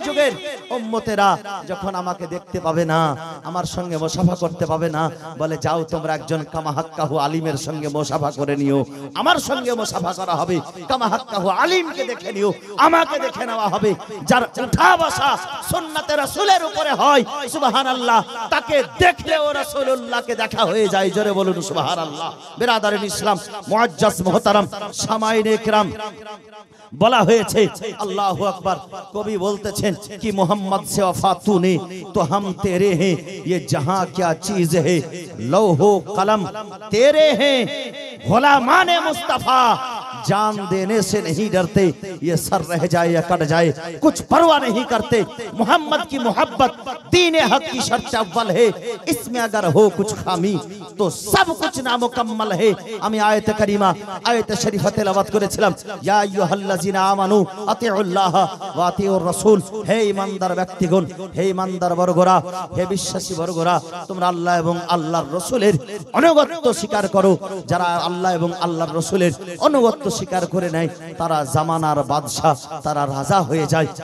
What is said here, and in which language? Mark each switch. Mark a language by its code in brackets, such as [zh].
[bn] যুগের উম্মতেরা যখন আমাকে দেখতে পাবে না, আমার সঙ্গে মুসাফা করতে পাবে না, বলে যাও তোমরা একজন কামাহাক্কাহু আলিমের সঙ্গে মুসাফা করে নিও। আমার সঙ্গে মুসাফা করা হবে, কামাহাক্কাহু আলিমকে দেখে নিও, আমাকে দেখে নেওয়া হবে। যার উঠা বসা সুন্নাতে রাসূলের উপরে হয়, সুবহানাল্লাহ, তাকে দেখলে ও রাসূলুল্লাহকে দেখা হয়ে যায়। জোরে বলুন সুবহানাল্লাহ। বিরাদারিন ইসলাম, মুআজ্জাজ মুহতারাম সামাইনে কিরাম, বলা হয়েছে আল্লাহু আকবার, কবি বলতেছেন কি [hi] মোহাম্মদ से वफा तूने तो हम तेरे हैं, ये जहां क्या चीज है लौहो कलम तेरे हैं, गुलामाने मुस्तफा जान देने से नहीं डरते, ये सर रह जाए या कट जाए कुछ परवाह नहीं करते। मोहम्मद की मोहब्बत दीन हक की शर्त अव्वल है, इसमें अगर हो कुछ खामी तो सब कुछ नामुकम्मल है। [bn] আমি আয়াতে কারিমা আয়াতে শরীফা তেলাওয়াত করেছিলাম, [ar] ইয়া আইয়ুহাল্লাযিনা আমানু আতিউল্লাহ ওয়া আতিউর রাসূল, [bn] হে ঈমানদার ব্যক্তিগণ, হে ঈমানদার বর্গরা, হে বিশ্বাসী বর্গরা, তোমরা আল্লাহ এবং আল্লাহর রাসূলের অনুগত্য স্বীকার করো। যারা আল্লাহ এবং আল্লাহর রাসূলের অনুগত্য স্বীকার করে নেয় তারা জামানার বাদশা, তারা রাজা হয়ে যায়।